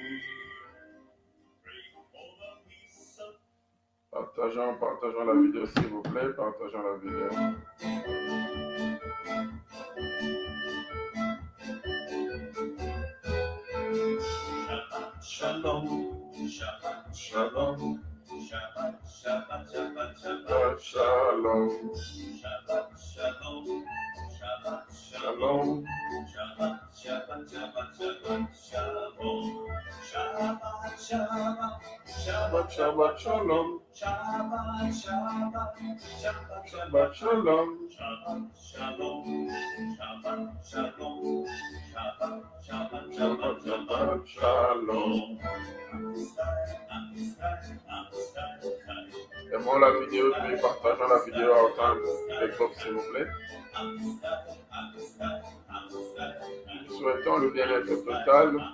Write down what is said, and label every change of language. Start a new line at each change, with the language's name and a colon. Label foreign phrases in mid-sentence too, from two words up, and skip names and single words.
French: Partageons la vidéo s'il vous plaît, partageons la vidéo.
Hebrew: שלום, שבת, שלום, שבת, שבת, שבת, שבת, Shalom. שבת, שלום, שבת, Shalom. שבת, שבת, שבת, שבת, שלום. שבת, שבת, שבת, שבת, שלום. שבת, שבת, שבת, שבת, שלום. שבת, שלום, שבת, שלום, שבת, שבת, Shabbat, Shabbat, שבת, שלום.
French: Aimons la vidéo, puis partageons la vidéo à autant de groupes, s'il vous plaît. Nous souhaitons le bien-être total.